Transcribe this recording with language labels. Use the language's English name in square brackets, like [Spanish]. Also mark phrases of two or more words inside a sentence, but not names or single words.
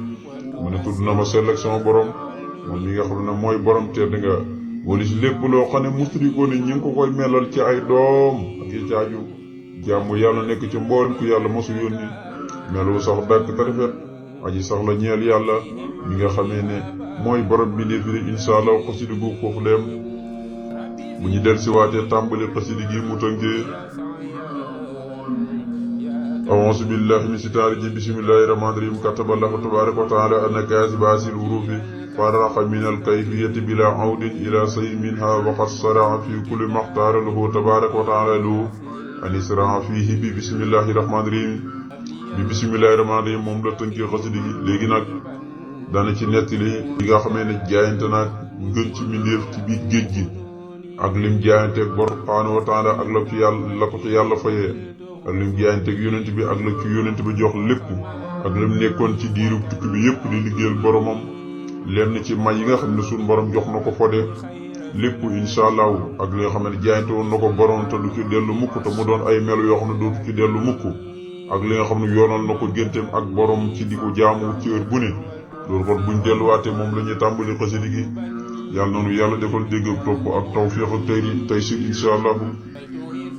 [Wolof] mu ne tudd na ma sell ak sama borom moom mi nga xam ne mooy borom tedd nga walis lépp loo xam ne musrikoo ni ñi ngi ko koy melal ci ay doom ak i jaaju jàmm yàlla nekk ci mboolem ku yàlla mosu yónni melu sax dàkk te rafet aji sax la ñeel yàlla mi nga xamee ne mooy borom bi ne fi ne [Arabic] إن شاء الله [Wolof] xasida gu foofu leem bu ñu del si waatee tàmbali xasida gi mu tënkee [Arabic] أعوذ بالله من الشيطان الرجيم بسم الله الرحمن الرحيم كتب الله تبارك وتعالى أن كاتب هذه الحروف فرق من الكيفية بلا عود إلى شيء منها وقد شرع في كل ما اختار له تبارك وتعالى له أن يشرع فيه بسم الله الرحمن الرحيم بسم الله الرحمن الرحيم moom [Wolof] la tënkee xasida gi léegi nag dana ci nettali li nga xamee ne jaayante naag ngën ci mbindeef ci biir géej gi ak lim jaayanteeg bor [Arabic] سبحانه وتعالى [Wolof] ak la ko ci yàlla fayee ak lim jaayanteeg yonent bi ak la ci yonent bi jox lépp ak lim nekkoon ci diiru tukki bi yépp di liggéeyal boromam lenn ci may yi nga xam ne suñu borom jox na ko fode lépp [Arabic] إن شاء الله [Wolof] ak li nga xam ne jaayante woon na ko borom te du ci dellu mukk te mu doon ay melo yoo xam ne dootu ci dellu mukk ak li nga xam ne yoonal na ko génteem ak borom ci di ko jaamu ci heure bu ne loolu kon buñ delluwaatee moom la ñuy tàmbali xasida gi yàlla noonu yàlla defal dégg topp ak tawfiq ak taysiir [Arabic] إن شاء الله